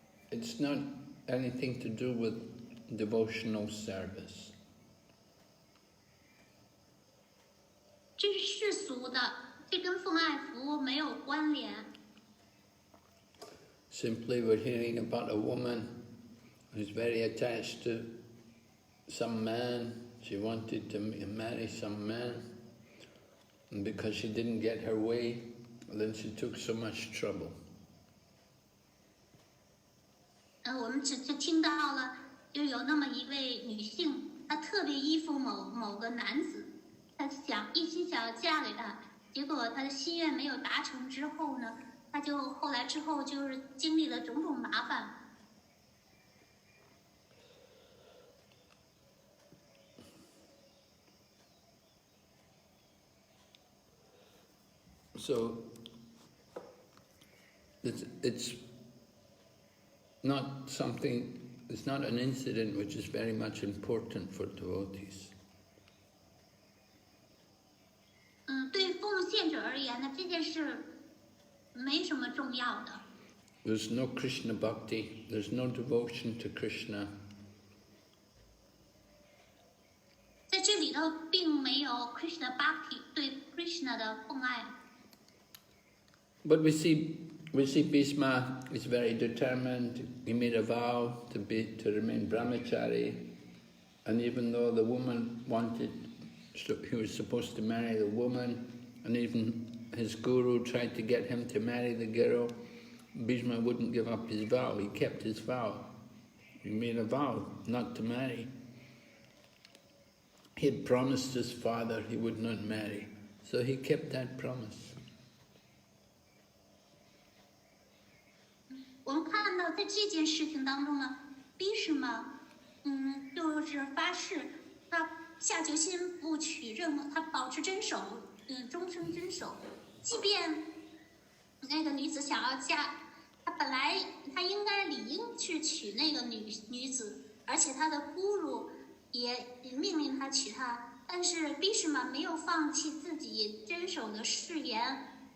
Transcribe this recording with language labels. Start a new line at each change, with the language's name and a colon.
English: It's not anything to do with devotional service.
Chinese: 这是世俗的，这跟奉爱服务没有关联。
English: Simply we're hearing about a woman who's very attached to some man. She wanted to marry some man, and because she didn't get her way, then she took so much trouble.
Chinese: 我们只听到了，就有那么一位女性，她特别依附某个男子，她一心想要嫁给他，结果她的心愿没有达成之后呢，她就后来之后就是经历了种种麻烦。
English: So it's not something, it's not an incident which is very much important for devotees.
Chinese: 对奉献者而言呢，这件事没什么重要的。
English: There's no Krishna bhakti, there's no devotion to Krishna.
Chinese: 在这里头并没有 Krishna Bhakti 对 Krishna 的奉爱。
English: But we see Bhishma is very determined. He made a vow to remain brahmachari, and even though the woman he was supposed to marry the woman, and even his guru tried to get him to marry the girl, Bhishma wouldn't give up his vow. He kept his vow. He made a vow not to marry. He had promised his father he would not marry, so he kept that promise.
Chinese: 我们看到在这件事情当中呢，Bhishma，就是发誓，他下决心不娶任何，他保持贞守，终生贞守，即便那个女子想要嫁，他应该理应去娶那个女子，而且他的 guru 也命令他娶她，但是 Bhishma 没有放弃自己贞守的誓言。